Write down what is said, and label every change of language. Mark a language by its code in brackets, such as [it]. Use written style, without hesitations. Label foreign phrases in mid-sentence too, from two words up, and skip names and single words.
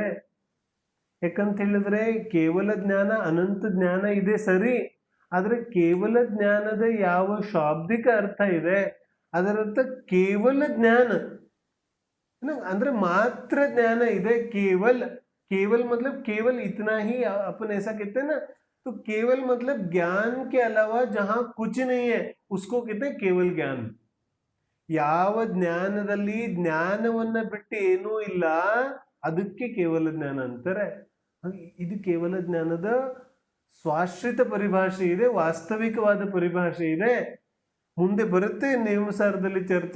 [kn] ಯಾಕಂತ ಹೇಳಿದ್ರೆ ಕೇವಲ ಜ್ಞಾನ ಅನಂತ ಜ್ಞಾನ ಇದೆ ಸರಿ, ಆದ್ರೆ ಕೇವಲ ಜ್ಞಾನದ ಯಾವ ಶಾಬ್ದಿಕ ಅರ್ಥ ಇದೆ, ಅದರರ್ಥ ಕೇವಲ ಜ್ಞಾನ ಅಂದ್ರೆ ಮಾತ್ರ ಜ್ಞಾನ ಇದೆ. [hi] ಕೇವಲ್ केवल मतलब केवल इतना ही अपन ऐसा कहते हैं ना, तो केवल मतलब ज्ञान के अलावा जहां कुछ नहीं है उसको कहते हैं केवल ज्ञान. [kn] ಯಾವ ಜ್ಞಾನದಲ್ಲಿ ಜ್ಞಾನವನ್ನ ಬಿಟ್ಟು ಏನೂ ಇಲ್ಲ ಅದಕ್ಕೆ ಕೇವಲ ಜ್ಞಾನ ಅಂತಾರೆ. ಇದು ಕೇವಲ ಜ್ಞಾನದ ಸ್ವಾಶ್ರಿತ ಪರಿಭಾಷೆ ಇದೆ, ವಾಸ್ತವಿಕವಾದ ಪರಿಭಾಷೆ ಇದೆ. ಮುಂದೆ ಬರುತ್ತೆ ನೇಮಸಾರದಲ್ಲಿ ಚರ್ಚೆ.